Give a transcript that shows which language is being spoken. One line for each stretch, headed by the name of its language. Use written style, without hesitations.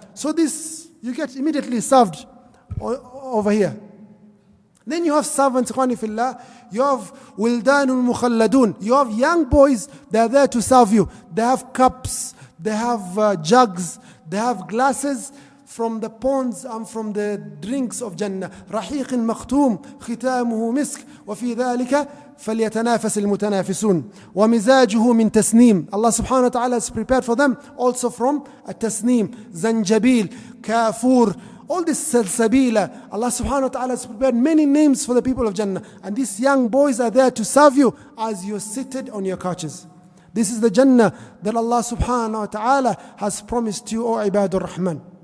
English: So this, you get immediately served over here. Then you have servants, ikhwani fillah. You have wildanul mukhalladun. You have young boys, they are there to serve you. They have cups, they have jugs, they have glasses from the ponds and from the drinks of Jannah.
Arabic: رحيق مختوم ختامه مسك وفي ذلك فليتنافس المتنافسون ومزاجه من تسنيم.
English: Allah subhanahu wa ta'ala has prepared for them also from a tasneem, zanjabil, kafur, all this salsabila. Allah subhanahu wa ta'ala has prepared many names for the people of Jannah. And these young boys are there to serve you as you're seated on your couches. This is the Jannah that Allah subhanahu wa ta'ala has promised you, O Ibadur Rahman.